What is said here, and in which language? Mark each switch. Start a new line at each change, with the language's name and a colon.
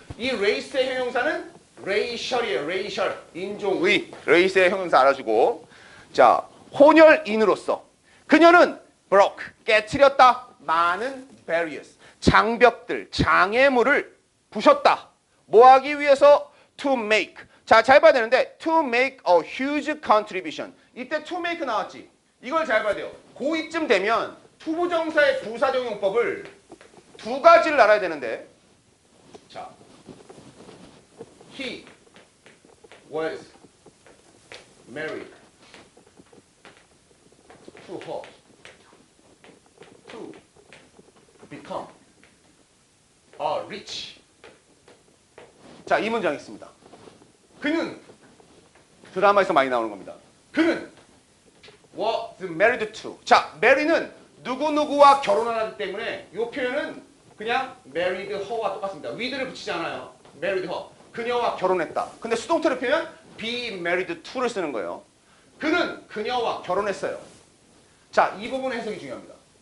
Korean: 이 레이스의 형용사는 레이셜이에요. 레이셜. 인종의. 레이스의 형용사 알아주고. 자, 혼혈인으로서 그녀는 broke. 깨트렸다. 많은 barriers. 장벽들, 장애물을 부셨다. 뭐 하기 위해서?
English: To make. 자,
Korean: 잘 봐야 되는데
English: to make a huge contribution.
Korean: 이때
English: to make
Korean: 나왔지. 이걸 잘 봐야 돼요. 고2쯤 되면 투부정사의 부사적 용법을 두 가지를 알아야 되는데,
English: 자, he was married to her to become a rich.
Korean: 자, 이 문장이 있습니다. 그는, 드라마에서 많이 나오는 겁니다.
English: 그는 was married to.
Korean: 자, marry는 누구누구와 결혼하기 때문에 이 표현은 그냥
English: married her
Korean: 와 똑같습니다. with를 붙이지 않아요.
English: married her.
Korean: 그녀와 결혼했다. 근데 수동태로 표현
English: be married to
Korean: 를 쓰는 거예요. 그는 그녀와 결혼했어요. 자, 이 부분 해석이 중요합니다.